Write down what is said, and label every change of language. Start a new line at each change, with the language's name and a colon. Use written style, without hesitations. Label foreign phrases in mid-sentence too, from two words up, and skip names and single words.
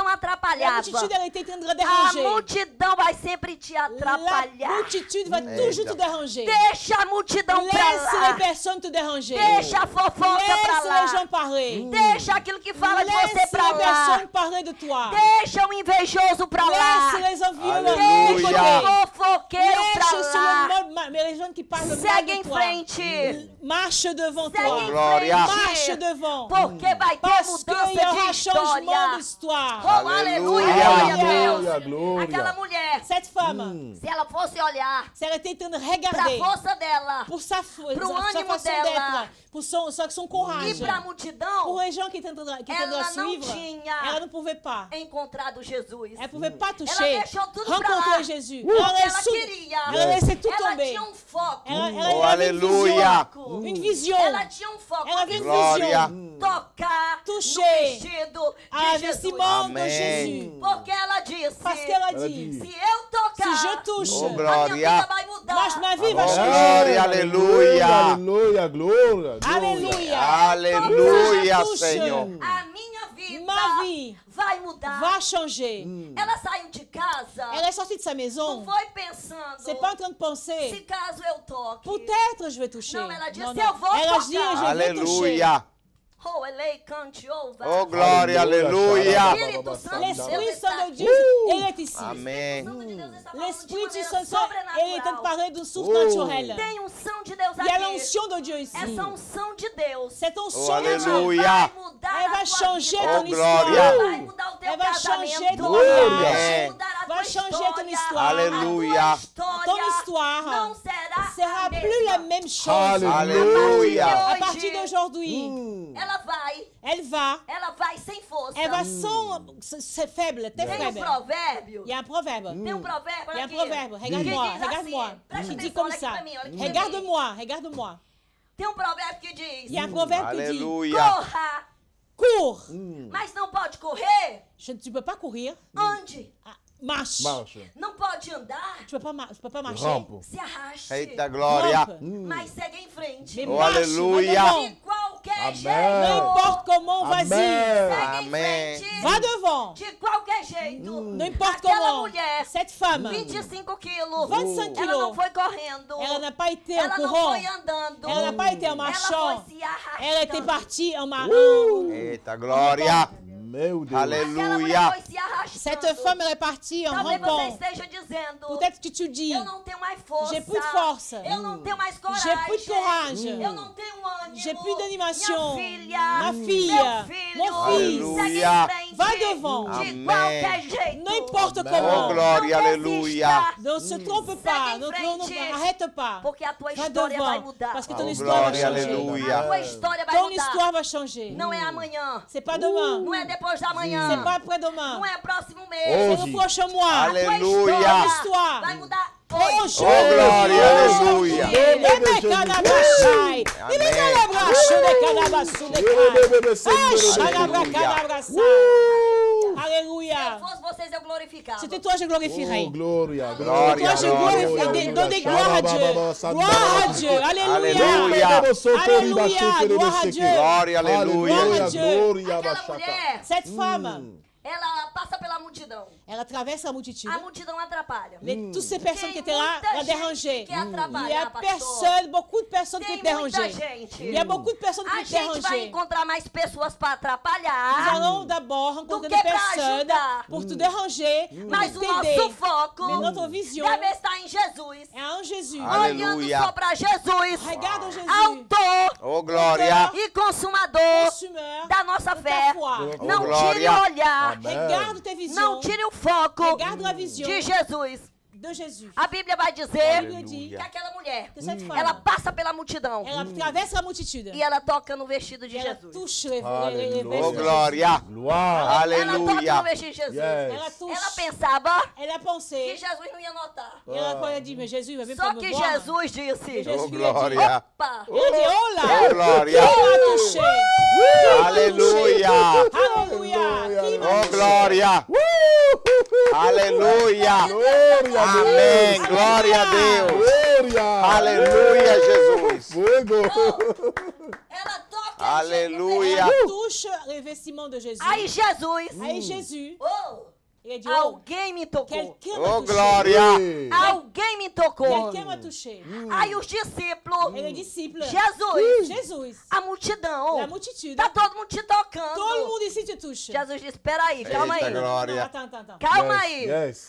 French: La
Portuguese: atrapalhava.
French: multitude, elle était en train de
Portuguese: A
French: déranger.
Portuguese: multidão vai sempre te
French: La
Portuguese: atrapalhar.
French: multitude va toujours te déranger.
Portuguese: Deixa a multidão pra
French: Laisse
Portuguese: lá.
French: les personnes te déranger.
Portuguese: Deixa a fofoca pra
French: Laisse les
Portuguese: lá.
French: gens parler.
Portuguese: Deixa aquilo que fala de você
French: Laisse
Portuguese: pra
French: les
Portuguese: lá.
French: personnes parler de toi.
Portuguese: Deixa o invejoso pra lá.
French: Laisse les envieux
Portuguese: Aleluia. Deixa o fofoqueiro pra
French: Laisse sur
Portuguese: lá.
French: le mode, mais les gens qui parlent mal
Portuguese: Segue
French: de
Portuguese: em
French: toi.
Portuguese: frente.
French: Marche devant
Portuguese: Segue
French: toi.
Portuguese: em Glória.
French: Marche
Portuguese: frente.
French: devant.
Portuguese: Porque vai ter
French: Parce qu'il
Portuguese: mudança
French: y aura
Portuguese: de
French: changement
Portuguese: história.
French: d'histoire.
Portuguese: Oh, aleluia, Aleluia. glória a Deus. Glória, glória. Aquela mulher,
French: Cette femme,
Portuguese: se ela fosse olhar
French: si elle était en train de
Portuguese: pra
French: regarder
Portuguese: força dela
French: pour sa
Portuguese: Pro
French: sa
Portuguese: ânimo
French: façon
Portuguese: dela.
French: d'être, pour son
Portuguese: e
French: courage,
Portuguese: pra multidão,
French: pour les gens qui étaient en train de
Portuguese: Ela
French: la
Portuguese: não
French: suivre,
Portuguese: tinha
French: elle ne pouvait pas.
Portuguese: encontrado Jesus.
French: Elle ne pouvait pas
Portuguese: Ela
French: toucher,
Portuguese: deixou tudo pra lá.
French: rencontrer Jésus.
Portuguese: Porque
French: Elle
Portuguese: ela
French: laissait
Portuguese: queria.
French: elle laissait tout
Portuguese: Ela
French: tomber.
Portuguese: tinha um foco.
French: Elle Oh, avait une alléluia. vision. Une vision.
Portuguese: Ela tinha um foco.
French: Elle avait une
Portuguese: Glória.
French: vision.
Portuguese: Tocar
French: Toucher
Portuguese: no vestido
French: à
Portuguese: de Jesus.
French: vestiment de
Portuguese: Amém.
French: Jésus.
Portuguese: Porque ela disse,
French: Parce qu'elle a
Portuguese: Ela
French: dit, dit,
Portuguese: se eu tocar,
French: si je touche, Oh,
Portuguese: a minha glória. vida vai mudar.
French: ma vie va changer.
Portuguese: Glória, aleluia. Aleluia, glória.
French: Alléluia.
Portuguese: Aleluia,
French: touche.
Portuguese: Senhor. A minha vida
French: Ma vie
Portuguese: vai mudar.
French: va changer.
Portuguese: Ela saiu de casa,
French: Elle est sortie de sa
Portuguese: não
French: maison.
Portuguese: foi pensando,
French: C'est pas en train de
Portuguese: se
French: penser,
Portuguese: caso eu toque.
French: peut-être je vais toucher. Non, elle a dit, Non, si non.
Portuguese: eu vou
French: Elle a dit,
Portuguese: tocar.
French: je vais toucher.
Portuguese: Aleluia. Oh, elei, cante, ouva. Oh, glória, aleluia. Espírito Santo de Deus
French: L'Esprit
Portuguese: está
French: Saint de
Portuguese: aqui.
French: Dieu, il est ici.
Portuguese: Amém. Santo de Deus está falando de
French: L'Esprit
Portuguese: maneira
French: Saint, il est en train de
Portuguese: sobrenatural.
French: parler d'une source naturelle.
Portuguese: Tem unção de Deus
French: Il y a
Portuguese: aqui.
French: l'onction de Dieu ici.
Portuguese: Essa unção de Deus.
French: Cette Oh, onction de Dieu, alléluia.
Portuguese: Vai mudar
French: elle
Portuguese: a
French: va
Portuguese: tua
French: changer
Portuguese: vida.
French: ton
Portuguese: Oh, glória.
French: histoire.
Portuguese: Vai mudar o teu teu
French: Elle va changer
Portuguese: casamento.
French: ton
Portuguese: Glória.
French: mariage.
Portuguese: Mudar a Vai tua
French: changer ton
Portuguese: história.
French: histoire.
Portuguese: Aleluia. A tua história
French: Ton histoire
Portuguese: não será
French: sera
Portuguese: a
French: plus la
Portuguese: mesma.
French: même chose.
Portuguese: Aleluia.
French: À partir d'aujourd'hui,
Portuguese: Ela vai sem força.
French: elle va sans, c'est faible, t'es
Portuguese: Tem um
French: faible.
Portuguese: provérbio.
French: Il y a un proverbe.
Portuguese: Tem um provérbio
French: Il y a un
Portuguese: aqui.
French: proverbe.
Portuguese: que
French: Regarde-moi,
Portuguese: diz
French: regarde-moi.
Portuguese: assim, presta
French: Qui dit
Portuguese: atenção,
French: comme
Portuguese: olha aqui
French: ça.
Portuguese: pra mim, olha aqui pra mim.
French: Regarde-moi, regarde-moi.
Portuguese: Tem um provérbio que diz,
French: Il y a un proverbe qui dit
Portuguese: Aleluia. corra,
French: cours.
Portuguese: mas não pode correr,
French: Tu peux pas courir.
Portuguese: ande.
French: Ah, marche. Marche.
Portuguese: Não pode andar,
French: Tu peux pas marcher. Rampe.
Portuguese: se arraste. Eita glória.
French: Rampe.
Portuguese: Mas segue em frente.
French: Mais Oh, marche, alléluia. va devant.
Portuguese: De qualquer
French: Amen.
Portuguese: jeito.
French: N'importe comment, vas-y. Amen.
Portuguese: Segue em Amém. frente.
French: Va devant.
Portuguese: De qualquer jeito.
French: N'importe
Portuguese: Aquela
French: comment.
Portuguese: mulher,
French: Cette femme,
Portuguese: 25 quilos.
French: 25
Portuguese: Ela não
French: kilos.
Portuguese: foi correndo.
French: Elle n'a pas été en
Portuguese: Ela não
French: courant.
Portuguese: foi andando.
French: Elle n'a pas été en
Portuguese: Ela
French: marchant.
Portuguese: foi se arrastando.
French: Elle était partie en marchant.
Portuguese: Eita glória. Meu Deus. Aquela mulher Aleluia. foi se arrastando.
French: Cette femme est partie en
Portuguese: Talvez você
French: rampant.
Portuguese: esteja dizendo,
French: Peut-être que tu dis,
Portuguese: eu não tenho mais força.
French: j'ai plus de force.
Portuguese: Eu não tenho mais coragem.
French: J'ai plus de courage.
Portuguese: Eu não tenho ânimo.
French: J'ai plus d'animation.
Portuguese: Minha filha.
French: Ma fille.
Portuguese: Meu filho.
French: Mon fils.
Portuguese: Segue Aleluia. em frente.
French: Va devant.
Portuguese: De Amém. qualquer jeito.
French: n'importe Amen. Oh comment.
Portuguese: glória, Não aleluia. desista,
French: Ne se trompe pas,
Portuguese: em
French: ne
Portuguese: frente.
French: arrête pas.
Portuguese: Porque a tua
French: Va
Portuguese: história vai
French: devant,
Portuguese: mudar.
French: parce que ton Oh histoire va
Portuguese: glória,
French: changer.
Portuguese: aleluia. A tua história vai
French: Ton
Portuguese: mudar.
French: histoire va changer.
Portuguese: Não é amanhã.
French: C'est pas demain.
Portuguese: Não é depois da manhã.
French: C'est pas après-demain.
Portuguese: Não é próximo mês.
French: C'est
Portuguese: Hoje.
French: le prochain mois.
Portuguese: Aleluia. A tua
French: Histoire.
Portuguese: história vai mudar hoje. Hoje. Oh glória, aleluia. Amém. Se
French: Alléluia.
Portuguese: fosse vocês, eu glorificava.
French: C'était toi, je glorifierai.
Portuguese: Oh, glória, Glória,
French: Toi, je glorifie. Donne gloire à Dieu. Gloire à Dieu. Alléluia. Alléluia. Alléluia. Gloire à Dieu.
Portuguese: Glória, aleluia. Glória. glória, Aquela bachata. mulher,
French: Cette femme,
Portuguese: ela passa pela multidão.
French: elle traverse la multitude.
Portuguese: A multidão atrapalha.
French: Toutes ces personnes qui étaient là la dérangeaient.
Portuguese: Que
French: Il y
Portuguese: atrapalhar,
French: a
Portuguese: pastor.
French: beaucoup de personnes qui
Portuguese: Tem
French: étaient
Portuguese: muita
French: dérangées.
Portuguese: gente.
French: Il y a beaucoup de personnes qui
Portuguese: A
French: étaient
Portuguese: gente vai
French: dérangées.
Portuguese: encontrar mais pessoas para
French: Nous
Portuguese: atrapalhar.
French: allons d'abord rencontrer
Portuguese: que
French: des
Portuguese: pra
French: personnes
Portuguese: ajudar.
French: pour te déranger,
Portuguese: Mas
French: pour
Portuguese: o nosso
French: t'aider.
Portuguese: foco
French: Mais notre vision
Portuguese: deve estar em Jesus.
French: est en Jésus.
Portuguese: Aleluia. Olhando só para Jesus.
French: Regarde Jésus,
Portuguese: Autor Oh glória. e consumador
French: consumeur
Portuguese: da nossa
French: de ta
Portuguese: fé.
French: foi. Oh,
Portuguese: Não tire glória. o olhar.
French: Amen. Regarde tes visions
Portuguese: Não tire o foco
French: Regarde la vision
Portuguese: de Jesus.
French: de Jésus.
Portuguese: A Bíblia vai dizer
French: La Bible dit
Portuguese: que aquela mulher,
French: que cette
Portuguese: ela
French: femme,
Portuguese: passa pela multidão
French: elle traverse la multitude.
Portuguese: e ela toca no vestido de
French: Elle
Portuguese: Jesus.
French: touche les Alléluia. Oh vestes de
Portuguese: glória.
French: Gloire.
Portuguese: Ela toca no Aleluia. vestido de Jesus.
English: Yes.
French: Elle touche.
Portuguese: Ela pensava
French: Elle a
Portuguese: que
French: pensé.
Portuguese: Jesus não ia notar.
French: Et elle a dit, mais Jésus, il va même pas
Portuguese: Só
French: me
Portuguese: que
French: voir.
Portuguese: Jesus disse:
French: Jésus Oh lui a dit,
Portuguese: glória. Opa!
French: il a dit, oh Oh là,
Portuguese: glória.
French: qui m'a touché?
Portuguese: Aleluia.
French: Alléluia. Qui m'a Oh touché?
Portuguese: glória. Aleluia. Glória a Amém. Deus. Glória a Deus. Glória. Aleluia, Jesus. Fogo. Ela toca Aleluia.
French: Elle touche les vestiments de Jésus.
Portuguese: Aí Jesus,
French: Aí Jésus, oh, il a dit, oh,
Portuguese: alguém me tocou.
French: quelqu'un m'a Oh touché.
Portuguese: glória. Ei. Alguém me tocou.
French: Quelqu'un m'a touché.
Portuguese: Aí os discípulos,
French: Et les disciples,
Portuguese: Jesus,
French: Jésus,
Portuguese: a multidão,
French: la multitude,
Portuguese: tá todo mundo te
French: tout le
Portuguese: tocando.
French: monde ici te touche.
Portuguese: Jesus disse, espera aí, calma Eita aí. glória.
French: Attends.
Portuguese: Calma
English: Yes,
Portuguese: aí.
English: yes.